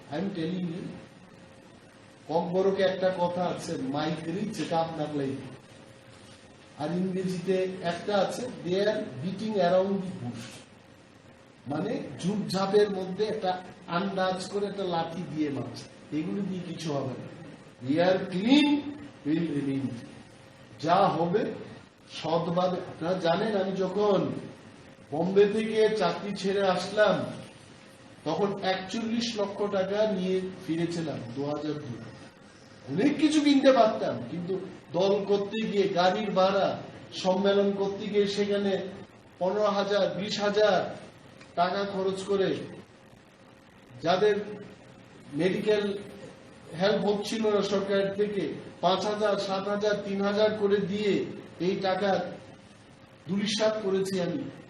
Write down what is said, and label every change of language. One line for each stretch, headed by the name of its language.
English: I am telling you,
Bangla: ককবরকে একটা কথা আছে, মাইক রিচ, এটা আপনার লাইফ। আর ইংরেজিতে একটা আছে,
English: they are beating around the bush,
Bangla: মানে ঝুপঝাপের মধ্যে একটা আন্দাজ করে একটা লাঠি দিয়ে মাছ। এগুলো দিয়ে কিছু হবে না।
English: We are clean, will remain।
Bangla: যা হবে সৎভাবে। আপনারা জানেন, আমি যখন বোম্বে থেকে চাকরি ছেড়ে আসলাম, তখন 41 লক্ষ টাকা নিয়ে ফিরেছিলাম 2002। অনেক কিছু কিনতে পারতাম, কিন্তু দল করতে গিয়ে, গাড়ির ভাড়া, সম্মেলন করতে গিয়ে সেখানে 15,000 20,000 টাকা খরচ করে, যাদের মেডিকেল হেল্প হচ্ছিল না সরকারের থেকে 5,000 7,000 3,000 করে দিয়ে এই টাকা দুলিশাত করেছি আমি।